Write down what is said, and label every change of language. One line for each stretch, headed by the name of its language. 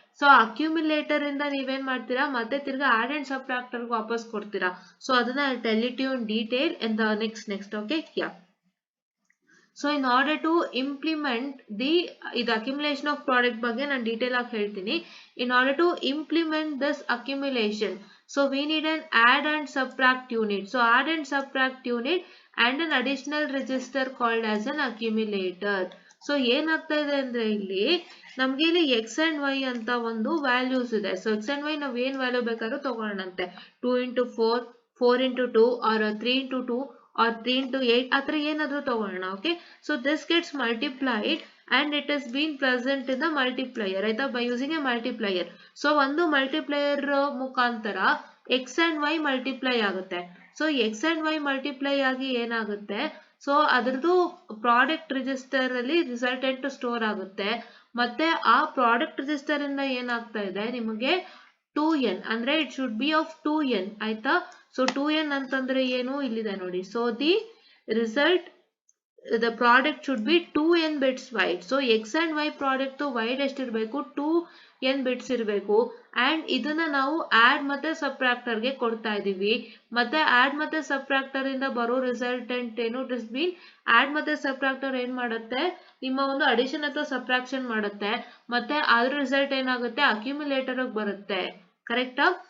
Kannada: So accumulator ಇಂದ ನೀವೇನ್ ಮಾಡ್ತೀರಾ ಮತ್ತೆ ತಿರ್ಗಾ ಆಡ್ ಅಂಡ್ ಸಬ್ಟ್ರಾಕ್ಟರ್ ವಾಪಸ್ ಕೊಡ್ತೀರಾ.
English: So ಅದನ್ನ tell it you in detail in the next okay. Yeah, so in order to implement the ಇದು accumulation of product
Kannada: ಬಗ್ಗೆ ನಾನು ಡೀಟೇಲ್ ಆಗಿ ಹೇಳ್ತೀನಿ.
English: In order to implement this accumulation, so we need an add and subtract unit. So add and subtract unit and an additional register called as an accumulator.
Kannada: So ಏನಾಗ್ತಾ ಇದೆ ಅಂದ್ರೆ ಇಲ್ಲಿ ನಮ್ಗೆ ಇಲ್ಲಿ x and y ಅಂತ ಒಂದು values ಇದೆ. So x and y ನಾವು ಏನ್ ವ್ಯಾಲ್ಯೂ ಬೇಕಾದ್ರೂ ತಗೊಳ್ಳೋಣಂತೆ, 2 into 4, 4 into 2 or 3 into 2 or 3 into 8 ಆ ತರ ಏನಾದ್ರೂ ತಗೊಳ್ಳೋಣ.
English: Okay, so this gets multiplied and it is being present in the multiplier ಆಯ್ತಾ, by using a multiplier.
Kannada: So ಒಂದು ಮಲ್ಟಿಪ್ಲೈಯರ್ ಮುಖಾಂತರ x and y ಮಲ್ಟಿಪ್ಲೈ ಆಗುತ್ತೆ. So x and y multiply ಆಗಿ ಏನಾಗುತ್ತೆ, ಸೊ ಅದ್ರದ್ದು ಪ್ರಾಡಕ್ಟ್ ರಿಜಿಸ್ಟರ್ ಅಲ್ಲಿ resultant store ಆಗುತ್ತೆ. ಮತ್ತೆ ಆ ಪ್ರಾಡಕ್ಟ್ ರಿಜಿಸ್ಟರ್ ಇಂದ ಏನಾಗ್ತಾ ಇದೆ ನಿಮಗೆ 2n ಅಂದ್ರೆ
English: it should be of 2n
Kannada: ಆಯ್ತಾ. ಸೊ 2n ಅಂತಂದ್ರೆ ಏನು ಇಲ್ಲಿದೆ ನೋಡಿ.
English: So the result the product should be 2n bits wide. So x and y product wide ಎಷ್ಟಿರಬೇಕು 2n bits ಇರಬೇಕು.
Kannada: and ಇದನ್ನ ನಾವು add ಮತ್ತೆ subtractor ಗೆ ಕೊಡ್ತಾ ಇದೀವಿ. ಮತ್ತೆ add ಮತ್ತೆ subtractor ಇಂದ ಬರೋ ರಿಸಲ್ಟೆಂಟ್ ಏನು,
English: it is been
Kannada: add ಮತ್ತೆ subtractor ಏನ್ ಮಾಡುತ್ತೆ ನಿಮ್ಮ ಒಂದು ಅಡಿಷನ್ ಅಥವಾ ಸಬ್ಟ್ರಾಕ್ಷನ್ ಮಾಡುತ್ತೆ. ಮತ್ತೆ ಅದ್ರ ರಿಸಲ್ಟ್ ಏನಾಗುತ್ತೆ ಅಕ್ಯುಮುಲೇಟರ್ ಬರುತ್ತೆ, ಕರೆಕ್ಟಾ.